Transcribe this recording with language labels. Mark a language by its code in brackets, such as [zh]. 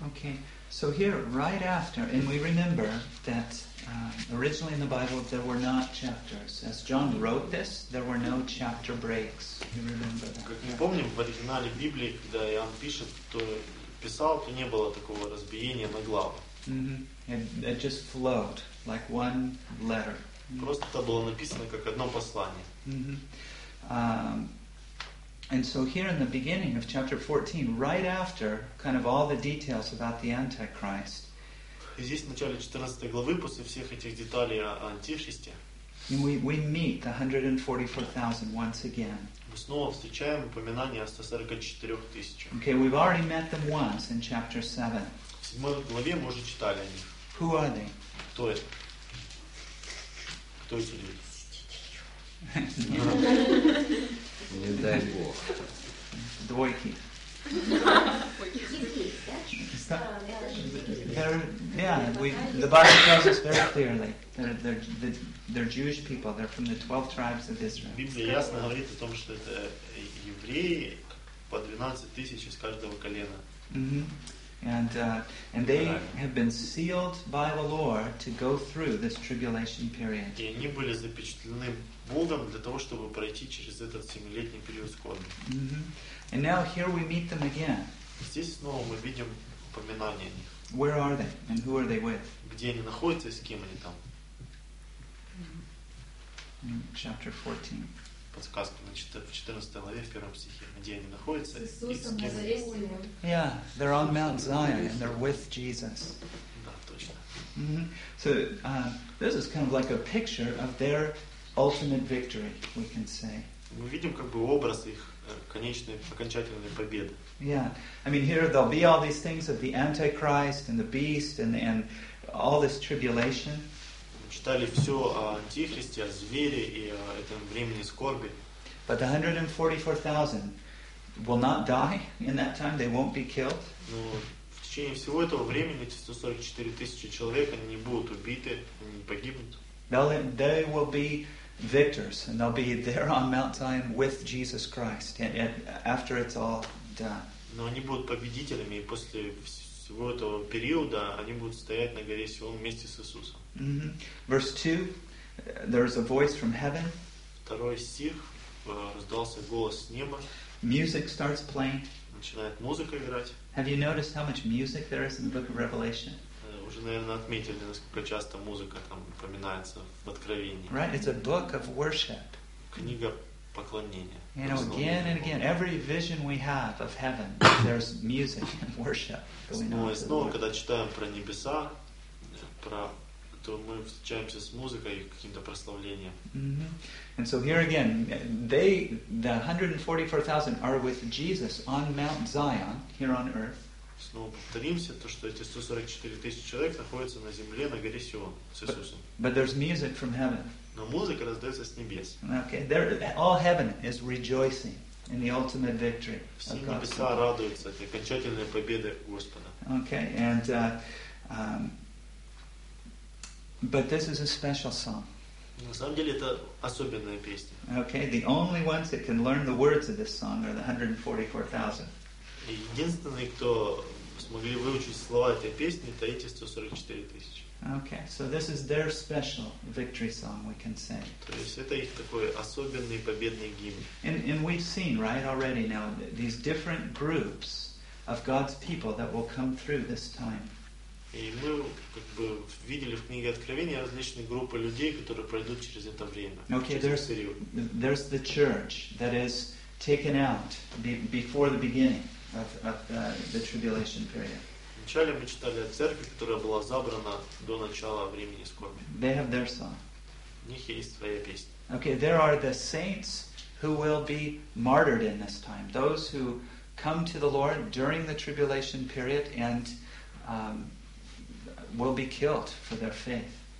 [en] Okay, so here, right after, and we remember that originally in the Bible there were not chapters. As John wrote this, there were no chapter breaks. You remember that? [ru] Как мы помним, в оригинале Библии, когда Иоанн пишет, то писал, то не было такого разбиения на главы. [en] Mm-hmm. It just flowed like one letter. Mm-hmm. [ru] Просто это было написано как одно послание. Mm-hmm. [en] And so here in the beginning of chapter 14, right after kind of all the details about the Antichrist, [ru] здесь в начале 14 главы, после всех этих деталей о Антихристе, [en] we meet the 144,000 once again. [ru] Мы снова встречаем упоминание о 144 тысячах. [en] Okay, we've already met them once in chapter 7. [ru] В 7 главе мы уже читали о них. [en] Who are they? [ru] Кто это? Кто эти люди? Не дай Бог. Двойки. [en] The Bible tells us very clearly that they're Jewish people. They're from the 12 tribes of Israel. [ru] Библия ясно говорит о том, что это евреи по 12 тысяч из каждого колена. [en] And they have been sealed by the Lord to go through this tribulation period. [ru] И они были запечатлены Богом для того, чтобы пройти через этот семилетний период скорби. [en] And now here we meet them again. [ru] Здесь снова мы видим упоминание о них. [en] Where are they and who are they with? [ru] Где они находятся и с кем они там? [en] Chapter 14. [ru] Подсказка в 14 главе, в 1 стихе. Где они находятся? С Иисусом Назарейским. [en] Yeah, they're on Mount Zion and they're with Jesus. [ru] Да, точно. Mm-hmm. [en] So, this is kind of like a picture of their ultimate victory, we can say. [ru] Мы видим как бы образ их конечной, окончательной победы. [en] Yeah, I mean, here there'll be all these things of the Antichrist and the beast and all this tribulation. [ru] Читали все о Антихристе, о звере и о этом времени скорби. [en] But the 144,000 will not die in that time. They won't be killed. [ru] Но в течение всего этого времени эти 144 тысячи человек они не будут убиты, они не погибнут. [en] They will be victors, and they'll be there on Mount Zion with Jesus Christ, and after it's all done. [ru] Но они будут победителями, и после всего этого периода они будут стоять на горе Сион вместе с Иисусом. [en] Mm-hmm. Verse 2, there is a voice from heaven. [ru] Второй стих, раздался голос с неба. [en] Music starts playing. [ru] Начинает музыка играть. [en] Have you noticed how much music there is in the book of Revelation? [ru] Уже, наверное, отметили, насколько часто музыка там упоминается в Откровении. [en] Right, it's a book of worship. [ru] Книга поклонения. [en] You know, again and again, every vision we have of heaven, there's music and worship. [ru] Снова и снова, когда читаем про небеса, то мы встречаемся с музыкой и каким-то прославлением. Mm-hmm. [en] And so here again, the 144,000 are with Jesus on Mount Zion here on earth. [ru] Снова повторимся, то что эти 144 тысячи человек находятся на земле на горе Сион с Иисусом. [en] But there's music from heaven. [ru] Но музыка раздается с небес. [en] Okay, all heaven is rejoicing in the ultimate victory of God's Son. [ru] Радуются от окончательной победы Господа. [en] Okay, and but this is a special song. [ru] На самом деле это особенная песня. [en] Okay, the only ones that can learn the words of this song are the 144,000. [ru] Единственные, кто смогли выучить слова этой песни, это эти 144,000. [en] Okay, so this is their special victory song, we can say. [ru] То есть это их такой особенный победный гимн. [en] And we've seen right already now these different groups of God's people that will come through this time. [ru] И мы как бы видели в книге Откровения различные группы людей, которые пройдут через это время. [en] Okay, there's the church that is taken out before the beginning of the tribulation period. [ru] Вначале мы читали о церкви, которая была забрана до начала времени скорби. [en] They have their song. [ru] У них есть своя песня. [en] Okay, there are the saints who will be martyred in this time. Those who come to the Lord during the tribulation period and will be killed for their faith.